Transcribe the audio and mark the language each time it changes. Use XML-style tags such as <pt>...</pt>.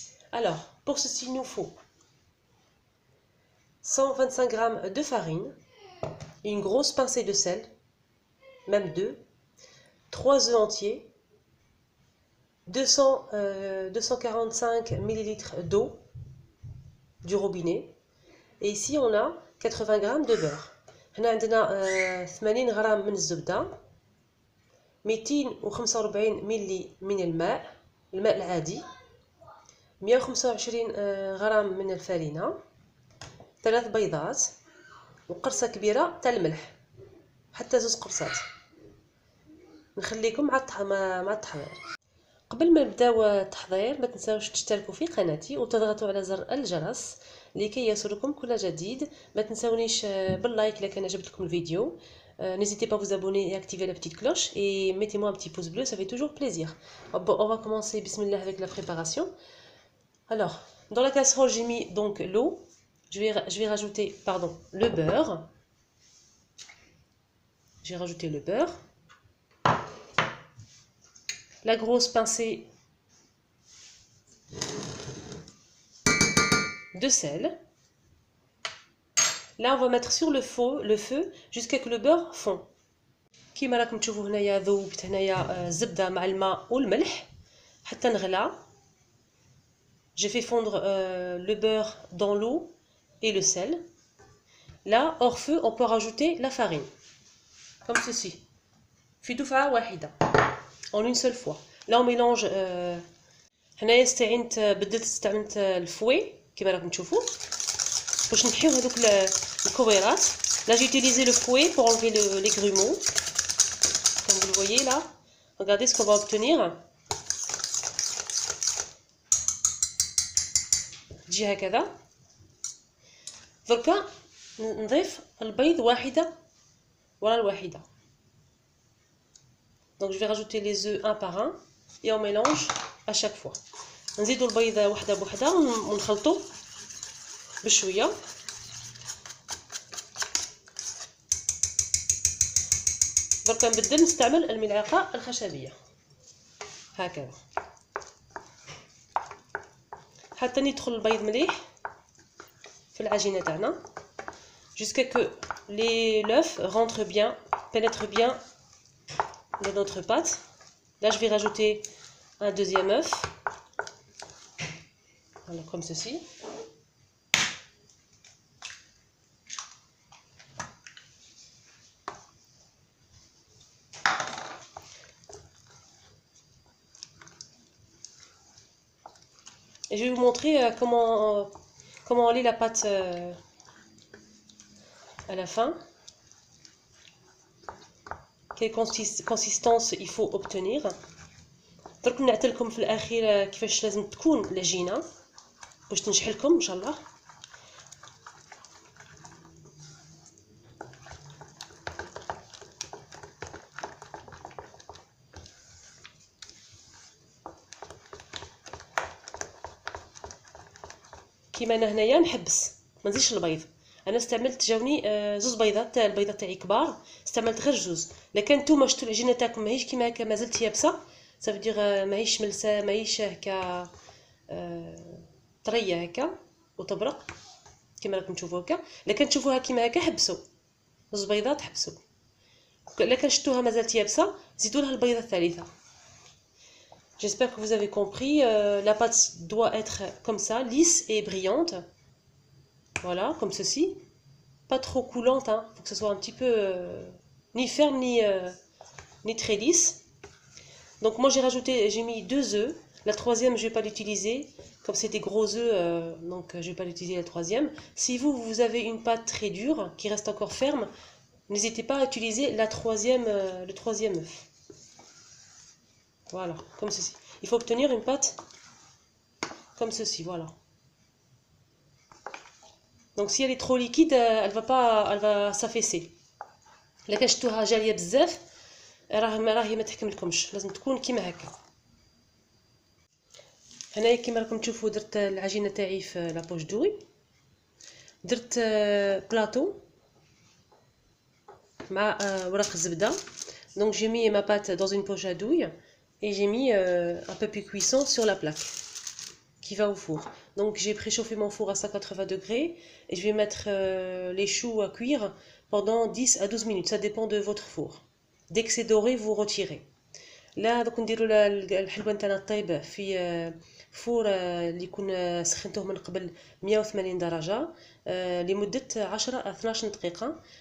<fr>Alors, pour ceci, il nous faut 125 g de farine, une grosse pincée de sel, même deux, 3 œufs entiers, 245 ml d'eau du robinet. Et ici, on a 80 g de beurre.</fr> <ar>هنا عندنا 80 غرام من الزبدة، 245 ملي من الماء العادي، 125 غرام من الفارينة، 3 بيضات، وقرصة كبيرة تاع الملح، حتى 2 قرصات. نخليكم مع التحضير. قبل ما نبداو التحضير ما تنساوش تشتركوا في قناتي وتضغطوا على زر الجرس لكي يصلكم كل جديد. ما تنساونيش باللايك اذا كان عجبكم الفيديو.</ar> <fr>N'hésitez pas à vous abonner et activer la petite cloche et mettez-moi un petit pouce bleu, ça fait toujours plaisir. Bon, on va commencer bismillah avec la préparation. Alors, dans la casserole, j'ai mis donc l'eau. Je vais rajouter le beurre. J'ai rajouté le beurre. La grosse pincée de sel. Là, on va mettre sur le feu jusqu'à que le beurre fond.</fr> <ar>كيما راكم تشوفوا هنايا ذوبت هنايا الزبده مع الماء والملح حتى نغلى.</ar> <fr>J'ai fait fondre le beurre dans l'eau et le sel. Là, hors feu, on peut rajouter la farine, comme ceci.</fr> <ar>في دفعة واحدة,</ar> <fr>en une seule fois. Là, on mélange.</fr> <ar>هنايا استعملت الفوي كيما راكم تشوفوا باش نحيو هذوك الكويرات.</ar> <fr>Là, j'ai utilisé le fouet pour enlever les grumeaux. Comme vous le voyez là, regardez ce qu'on va obtenir.</fr> <ar>تجي هكذا. دركا نضيف البيض واحدة ورا الواحدة.</ar> <fr>Donc je vais rajouter les œufs un par un et on mélange à chaque fois.</fr> <ar>نزيدوا البيض وحده بوحده ونخلطوا بشويه. دركا نبدل نستعمل الملعقه الخشبيه هكذا حتى يدخل البيض مليح في العجينه تاعنا</ar> <fr>jusqu'à que l'œuf rentre bien, pénètre bien dans notre pâte. Là, je vais rajouter un deuxième œuf, voilà, comme ceci. Et je vais vous montrer comment aller la pâte à la fin. Quelle consistance il faut obtenir.</fr> <ar>درك نعطيلكم في الاخير كيفاش لازم تكون العجينه باش تنجح لكم ان شاء الله. كيما انا هنايا نحبس ما نزيدش البيض. انا جاوني زوز بيضات تاع البيضات تاعي كبار، استعملت غير جوج. لكن نتوما شفتوا العجينه تاعكم ماهيش كيما هكا مازالت يابسه، صافي ماهيش ملسه ماهيش هكا طريه هكا وتبرق كيما راكم تشوفوا هكا. لكن تشوفوها كيما هكا حبسوا زوج بيضات حبسوا. لكن شفتوها مازالت يابسه زيدوا لها البيضه الثالثه.</ar> <fr>J'espère que vous avez compris. La pâte doit être comme ça, lisse et brillante. Voilà, comme ceci. Pas trop coulante, hein. Faut que ce soit un petit peu ni ferme ni très lisse. Donc moi j'ai mis 2 œufs. La troisième je vais pas l'utiliser, comme c'est des gros œufs, donc je vais pas l'utiliser la troisième. Si vous avez une pâte très dure qui reste encore ferme, n'hésitez pas à utiliser le troisième œuf. Voilà, comme ceci. Il faut obtenir une pâte comme ceci, voilà. Donc si elle est trop liquide, elle va s'affaisser.</fr> <ar>لكن شفتوها جاليه بزاف راهي ما تحكملكمش، لازم تكون كيما هكا. هنايا كيما راكم تشوفوا درت العجينه تاعي في لابوش دوي، درت بلاطو مع ورق الزبده.</ar> <fr>Donc j'ai mis ma pâte dans une poche à douille et j'ai mis un peu plus cuisson sur la plaque qui va au four. Donc j'ai préchauffé mon four à 180 degrés et je vais mettre les choux à cuire pendant 10 à 12 minutes, ça dépend de votre four. Dès que c'est doré, vous retirez.</fr> <ar>لا دوك نديروا الحلوه نتاعنا طيب في فور اللي يكون سخنته من قبل 180 درجه لمده 10 à 12 دقيقه.</ar>